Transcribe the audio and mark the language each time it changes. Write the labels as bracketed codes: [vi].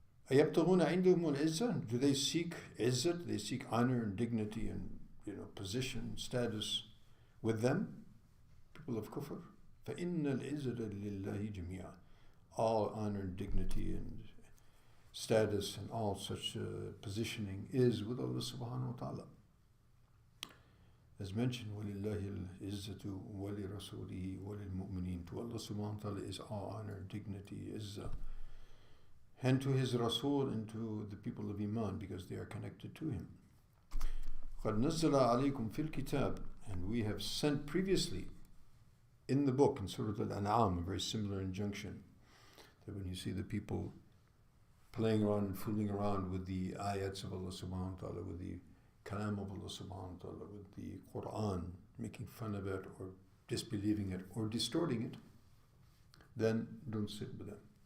[ar] أَيَبْتَغُونَ عِنْدَهُمُ الْعِزَّةَ. [en] Do they seek izzat? They seek honor and dignity and position, status with them, people of kufr. [ar] فَإِنَّ الْعِزَّةَ لِلَّهِ جَمِيعًا. [en] All honor and dignity and status and all such positioning is with Allah subhanahu wa ta'ala. As mentioned, [ar] وَلِلَّهِ الْعِزَّةُ وَلِرَسُولِهِ وَلِلْمُؤْمِنِينَ. [en] To Allah subhanahu wa ta'ala is all honor, dignity, izzah, and to His Rasul and to the people of iman, because they are connected to Him. [ar] قَدْ نَزَّلَ عَلَيْكُمْ فِي الْكِتَابِ. [en] And we have sent previously in the book, in Surah Al-An'am, a very similar injunction, that when you see the people playing around and fooling around with the ayats of Allah subhanahu wa ta'ala, with the kalam of Allah subhanahu wa ta'ala, with the Quran, making fun of it or disbelieving it or distorting it, then don't sit with them.